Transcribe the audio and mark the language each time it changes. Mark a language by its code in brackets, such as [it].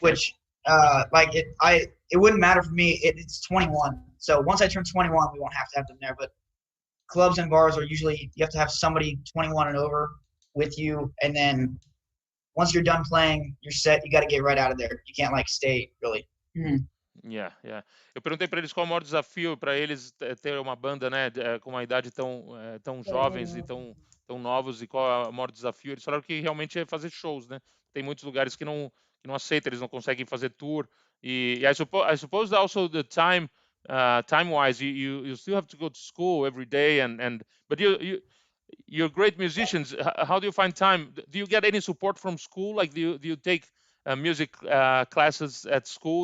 [en] Which like it wouldn't matter for me. It's 21. So once I turn 21, we won't have to have them there. But clubs and bars are usually, you have to have somebody 21 and over with you, and then once you're done playing your set, you got to get right out of there. You can't like stay really. Yeah. [pt] Eu perguntei para eles qual é o maior desafio para eles ter uma banda, né, com uma idade tão jovens e tão novos, e qual é o maior desafio. Eles falaram que realmente é fazer shows, né? Tem muitos lugares que não aceitam, eles não conseguem fazer tour. [en] E I suppose also the time wise, you still have to go to school every day, but you're great musicians. How do you find time? Do you get any support from school? Like, do you take music classes at school?